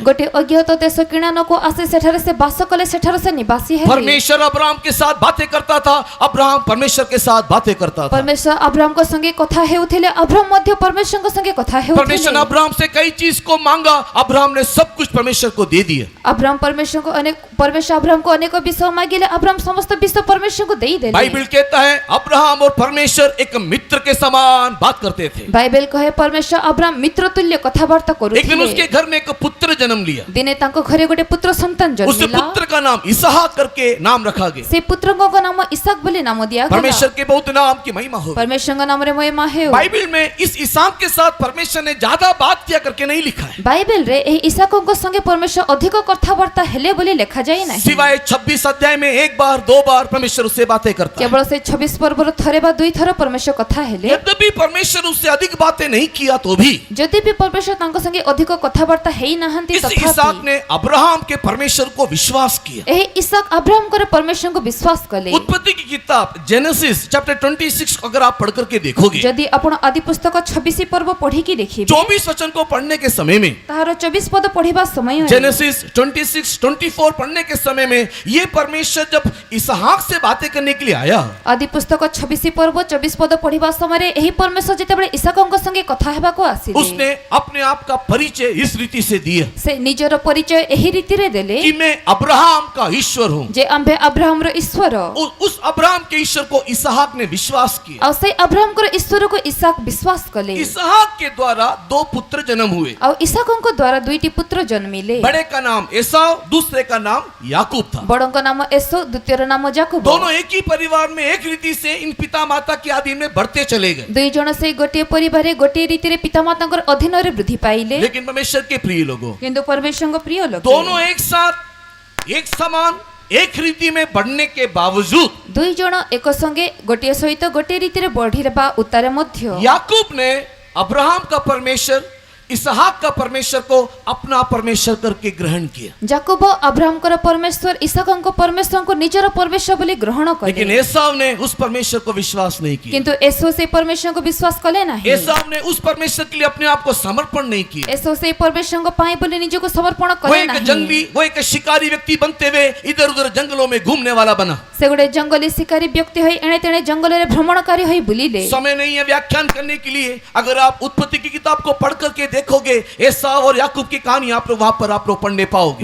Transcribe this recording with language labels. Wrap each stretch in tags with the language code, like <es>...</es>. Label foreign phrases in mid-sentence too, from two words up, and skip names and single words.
<or>ଗୋଟେ ଅଜ୍ଞାତ ଦେଶ କିଣାନକୁ ଆସି ସେଠାରେ ସେ ବାସ କଲେ, ସେଠାରେ ସେ ନିବାସୀ ହେଲେ।</or> <hi>परमेश्वर अब्राहम के साथ बातें करता था, अब्राहम परमेश्वर के साथ बातें करता था।</hi> <or>ପରମେଶ୍ୱର ଅବ୍ରାହମଙ୍କ ସଙ୍ଗେ କଥା ହେଉଥିଲେ, ଅବ୍ରାହମ ମଧ୍ୟ ପରମେଶ୍ୱରଙ୍କ ସଙ୍ଗେ କଥା</or> <hi>परमेश्वर ने</hi> <or>ହେଉଥିଲେ।</or> <hi>अब्राहम से कई चीज को मांगा, अब्राहम ने सब कुछ परमेश्वर को दे दिया।</hi> <or>ଅବ୍ରାହମ ପରମେଶ୍ୱର ଅବ୍ରାହମଙ୍କୁ ଅନେକ ବିଷୟ ମାଗିଲେ, ଅବ୍ରାହମ ସମସ୍ତ ବିଷୟ ପରମେଶ୍ୱରଙ୍କୁ ଦେଇଦେଲେ।</or> <hi>बाइबल कहता है अब्राहम और परमेश्वर एक मित्र के समान बात करते थे।</hi> <or>ବାଇବେଲ କହେ ପରମେଶ୍ୱର ଅବ୍ରାହମ ମିତ୍ର ତୁଲ୍ୟ କଥାବାର୍ତ୍ତା</or> <hi>एक दिन उसके</hi> <or>କରୁଥିଲେ।</or> <hi>घर में एक पुत्र जन्म लिया,</hi> <or>ଦିନେ ତାଙ୍କ ଘରେ ଗୋଟେ ପୁତ୍ର ସନ୍ତାନ</or> <hi>उस</hi> <or>ଜନ୍ମିଲା।</or> <hi>पुत्र का नाम इसहाक करके नाम रखा गया।</hi> <or>ସେ ପୁତ୍ରଙ୍କ ନାମ ଇସାକ ବୋଲି ନାମ ଦିଆଗଲା।</or> <hi>परमेश्वर के बहुत नाम की महिमा हो।</hi> <or>ପରମେଶ୍ୱରଙ୍କ ନାମରେ ମହିମା ହେଉ।</or> <hi>बाइबल में इस इसहाक के साथ परमेश्वर ने ज्यादा बात किया करके नहीं लिखा है,</hi> <or>ବାଇବେଲରେ ଏହି ଇସାକଙ୍କ ସଙ୍ଗେ ପରମେଶ୍ୱର ଅଧିକ କଥାବାର୍ତ୍ତା ହେଲେ ବୋଲି ଲେଖାଯାଇ ନାହିଁ।</or> <hi>सिवाय 26 अध्याय में 1 बार 2 बार परमेश्वर उससे बातें करता है।</hi> <or>କେବଳ ସେ 26 ପର୍ବର ଥରେ ବା 2 ଥର ପରମେଶ୍ୱର କଥା ହେଲେ।</or> <hi>यद्यपि परमेश्वर उससे अधिक बातें नहीं किया तो भी</hi> <or>ଯଦି ବି ପରମେଶ୍ୱର ତାଙ୍କ ସଙ୍ଗେ ଅଧିକ କଥାବାର୍ତ୍ତା ହେଇ ନାହାନ୍ତି,</or> <hi>इस इसहाक</hi> <or>ତଥାପି</or> <hi>ने अब्राहम के परमेश्वर को विश्वास किया।</hi> <or>ଏହି ଇସାକ ଅବ୍ରାହମଙ୍କର ପରମେଶ୍ୱରଙ୍କୁ ବିଶ୍ୱାସ କଲେ।</or> <hi>उत्पत्ति की किताब जेनेसिस चैप्टर 26 अगर आप पढ़ करके देखोगे,</hi> <or>ଯଦି ଆପଣ ଆଦି ପୁସ୍ତକ 26 ପର୍ବ ପଢିକି ଦେଖିବେ,</or> <hi>24 वचन को पढ़ने के समय में,</hi> <or>ତାହାର 24 ପଦ ପଢିବା ସମୟରେ</or> <hi>जेनेसिस 26, 24 पढ़ने के समय में ये परमेश्वर जब इसहाक से बातें करने के लिए आया,</hi> <or>ଆଦି ପୁସ୍ତକ 26 ପର୍ବ 24 ପଦ ପଢିବା ସମୟରେ ଏହି ପରମେଶ୍ୱର ଯେତେବେଳେ ଇସାକଙ୍କ ସଙ୍ଗେ କଥା ହେବାକୁ ଆସିଲେ,</or> <hi>उसने अपने आप का परिचय इस रीति से दिया</hi> <or>ସେ ନିଜର ପରିଚୟ ଏହି ରୀତିରେ ଦେଲେ</or> <hi>कि मैं अब्राहम का ईश्वर हूँ।</hi> <or>ଯେ ଆମ୍ଭେ ଅବ୍ରାହମର ଈଶ୍ୱର।</or> <hi>उस अब्राहम के ईश्वर को इसहाक ने विश्वास किया।</hi> <or>ଆଉ ସେଇ ଅବ୍ରାହମଙ୍କର ଈଶ୍ୱରକୁ ଇସାକ ବିଶ୍ୱାସ କଲେ।</or> <hi>इसहाक के द्वारा 2 पुत्र जन्म हुए।</hi> <or>ଆଉ ଇସାକଙ୍କ ଦ୍ୱାରା 2ଟି ପୁତ୍ର ଜନ୍ମିଲେ।</or> <hi>बड़े का नाम एसाव, दूसरे का नाम याकूब था।</hi> <or>ବଡଙ୍କ ନାମ ଏସୋ, ଦ୍ୱିତୀୟର ନାମ ଯାକୋବ।</or> <hi>दोनों एक ही परिवार में एक रीति से इन पिता माता के अधीन में बढ़ते चले गए।</hi> <or>2 ଜଣ ସେଇ ଗୋଟିଏ ପରିବାରରେ ଗୋଟିଏ ରୀତିରେ ପିତାମାତାଙ୍କର ଅଧୀନରେ ବୃଦ୍ଧି ପାଇଲେ।</or> <hi>लेकिन परमेश्वर के प्रिय लोगों,</hi> <or>କିନ୍ତୁ ପରମେଶ୍ୱରଙ୍କ ପ୍ରିୟ ଲୋକ</or> <hi>दोनों एक साथ एक समान एक रीति में बढ़ने के बावजूद</hi> <or>2 ଜଣ ଏକ ସଙ୍ଗେ ଗୋଟିଏ ସହିତ ଗୋଟିଏ ରୀତିରେ ବଢିବା ଉତ୍ତାରେ ମଧ୍ୟ</or> <hi>याकूब ने अब्राहम का परमेश्वर, इसहाक का परमेश्वर को अपना परमेश्वर करके ग्रहण किया।</hi> <or>ଯାକୋବ ଅବ୍ରାହମଙ୍କର ପରମେଶ୍ୱର ଇସାକଙ୍କ ପରମେଶ୍ୱରଙ୍କୁ ନିଜର ପରମେଶ୍ୱର ବୋଲି ଗ୍ରହଣ</or> <hi>लेकिन</hi> <or>କଲେ।</or> <hi>एसाव ने उस परमेश्वर को विश्वास नहीं किया।</hi> <or>କିନ୍ତୁ ଏସୋ ସେଇ ପରମେଶ୍ୱରଙ୍କୁ ବିଶ୍ୱାସ କଲେ ନାହିଁ।</or> <hi>एसाव ने उस परमेश्वर के लिए अपने आप को समर्पण नहीं किया।</hi> <or>ଏସୋ ସେଇ ପରମେଶ୍ୱରଙ୍କ ପାଇଁ ବୋଲି ନିଜକୁ ସମର୍ପଣ</or> <hi>वो</hi> <or>କଲେ</or> <hi>एक</hi> <or>ନାହିଁ।</or> <hi>जंगली, वो एक शिकारी व्यक्ति बनते हुए इधर उधर जंगलों में घूमने वाला बना।</hi> <or>ସେ ଗୋଟେ ଜଙ୍ଗଲୀ ଶିକାରୀ ବ୍ୟକ୍ତି ହୋଇ ଏଣେ ତେଣେ ଜଙ୍ଗଲ ରେ ଭ୍ରମଣକାରୀ ହୋଇ ବୁଲିଲେ।</or> <hi>समय नहीं है व्याख्यान करने के लिए। अगर आप उत्पत्ति की किताब को पढ़ करके देखोगे, एसाव और याकूब की कहानी आप लोग वहां पर आप लोग पढ़ने पाओगे।</hi>